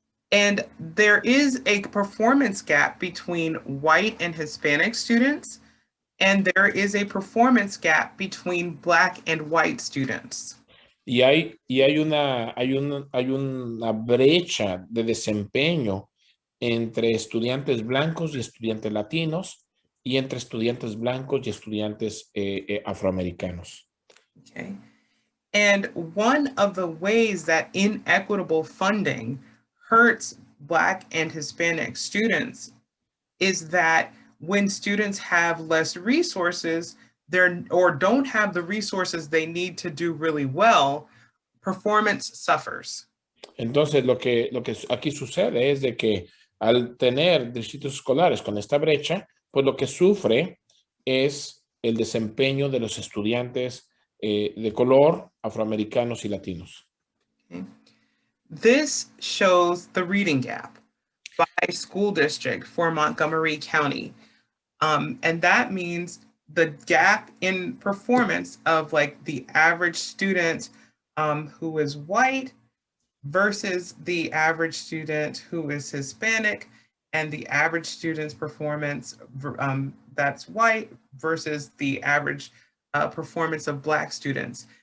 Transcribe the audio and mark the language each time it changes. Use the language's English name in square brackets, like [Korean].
[English] And there is a performance gap between white and Hispanic students, and there is a performance gap between Black and white students. [Spanish] Y hay una brecha de desempeño entre estudiantes blancos y estudiantes latinos y entre estudiantes blancos y estudiantes afroamericanos. [English] Okay. And one of the ways that inequitable funding hurts Black and Hispanic students is that when students have less resources, or don't have the resources they need to do really well, performance suffers. [Spanish] Entonces, lo que aquí sucede es de que al tener distritos escolares con esta brecha, pues lo que sufre es el desempeño de los estudiantes de color, afroamericanos y latinos. [English] Okay. This shows the reading gap by school district for Montgomery County. And that means the gap in performance of like the average student who is white versus the average student who is Hispanic, and the average student's performance that's white versus the average performance of Black students.